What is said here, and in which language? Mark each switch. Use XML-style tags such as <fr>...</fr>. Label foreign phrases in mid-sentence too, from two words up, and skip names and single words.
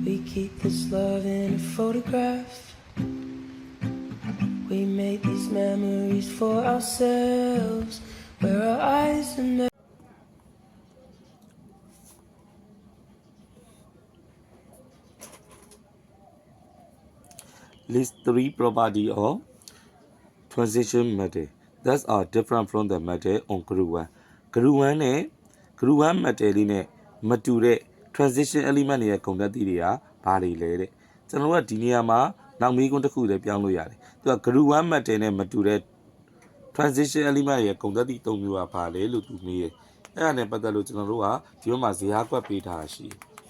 <en>keep this love in a photograph. We made these memories for ourselves, where our eyes are List 3 property of transition matter that are different from the matter on group 1.</en> <my>Group 1 နဲ့ group 1 matter လေးနဲ့မတူတဲ့</my> <en>transition element</en> <my>တွေရဲ့ဂုဏ်သတ္တိတွေကဘာတွေလဲတဲ့ကျွန်တော်တို့ကဒီနေရာမှာနောက်မေးခွန်းတစ်ခုလည်းပြောင်းလို့ရတယ်သူက group 1 matter နဲ့မတူတဲ့</my> <en>transition element</en> <my>တွေရဲ့ဂုဏ်သတ္တိ၃မျိုးကဘာလဲလို့သူမေးတယ်အဲ့ဒါနဲ့ပတ်သက်လို့ကျွန်တော်တို့ကဒီဘက်မှာဇယားကွက်ပေးထားတာရှိတယ်</my>